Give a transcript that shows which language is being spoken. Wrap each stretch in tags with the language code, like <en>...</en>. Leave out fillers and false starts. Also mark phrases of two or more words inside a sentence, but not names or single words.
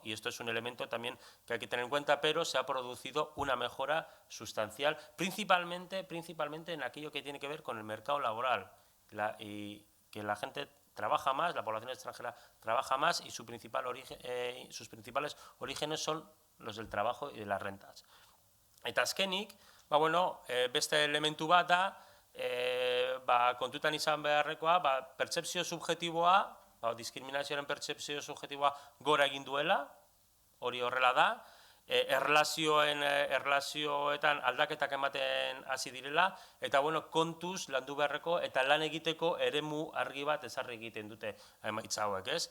<es>Y esto es un elemento también que hay que tener en cuenta, pero se ha producido una mejora sustancial, principalmente en aquello que tiene que ver con el mercado laboral, y que la gente trabaja más, la población extranjera trabaja más y sus principales orígenes son los del trabajo y de las rentas.</es> <eu>Eta azkenik, beste elementu bat da, kontutan izan beharrekoa, pertzepzio subjetiboa, diskriminazioaren pertzepzio subjetiboa gora egin duela, hori horrela da, erlazioetan aldaketak ematen hasi direla, eta kontuz landu beharreko eta lan egiteko eremu argi bat ezarri egiten dute emaitza hauek, ez?</eu>